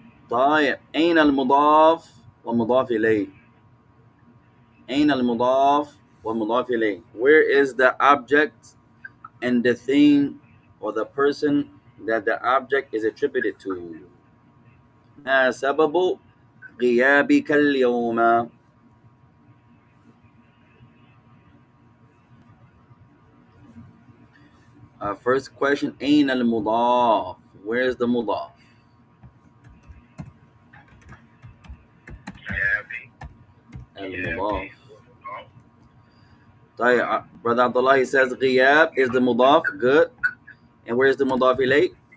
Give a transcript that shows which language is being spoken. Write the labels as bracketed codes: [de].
[ar] طيب, أين المضاف والمضاف إليه؟ أين المضاف والمضاف إليه? [en] Where is the object and the thing or the person that the object is attributed to? [ar] ما سبب غيابك اليوم؟ [en] First question, [ar] أين المضاف? [en] Where is the مضاف? [ar] المضاف. [en] طيب, brother Abdullah, he says غياب is the مضاف. Good. And where is the مضاف إليه?